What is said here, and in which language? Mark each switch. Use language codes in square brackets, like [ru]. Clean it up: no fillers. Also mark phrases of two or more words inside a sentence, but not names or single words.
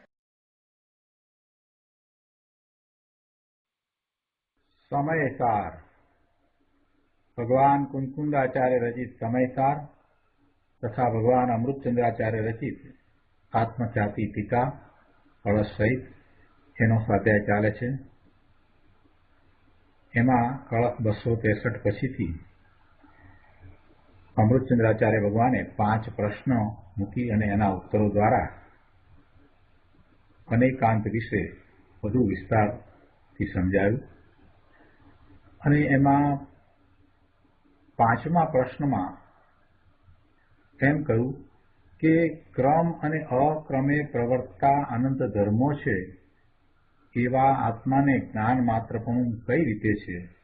[gu] સમયસાર ભગવાન કુંકુંદાચાર્ય રચિત સમયસાર તથા ભગવાન અમૃતચંદ્રાચાર્ય રચિત આત્મખ્યાતિ ટીકા કલશ સહિત એનો સ્વાધ્યાય ચાલે છે। એમાં કલશ 263 પછીથી અમૃતચંદ્રાચાર્ય ભગવાને 5 પ્રશ્નો મૂકી અને એના ઉત્તરો દ્વારા અનેકાંત વિષે વધુ વિસ્તારથી સમજાવ્યું અને એમાં 5મા પ્રશ્નમાં એમ કહ્યું કે ક્રમ અને અક્રમે પ્રવર્તતા અનંત ધર્મો છે એવા આત્માને જ્ઞાન માત્રપણું કઈ રીતે છે